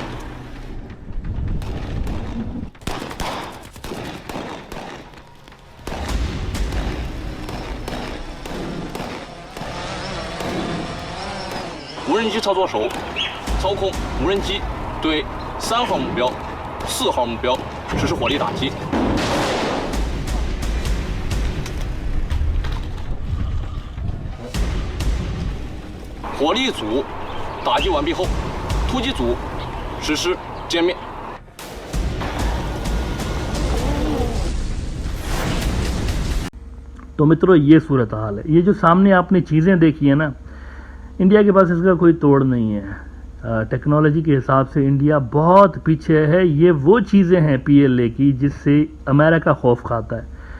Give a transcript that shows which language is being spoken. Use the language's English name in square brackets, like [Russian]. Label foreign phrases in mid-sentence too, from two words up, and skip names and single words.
[Chinese] 无人机操作手操控无人机对3号目标、4号目标实施火力打击。火力组打击完毕后，突击组实施歼灭。 [Hindi] तो मित्रों ये सूरत हाल है। ये जो सामने आपने चीज़ें देखी है ना, इंडिया के पास इसका कोई तोड़ नहीं है। टेक्नोलॉजी के हिसाब से इंडिया बहुत पीछे है। ये वो चीज़ें हैं PLA की जिससे अमेरिका खौफ खाता है।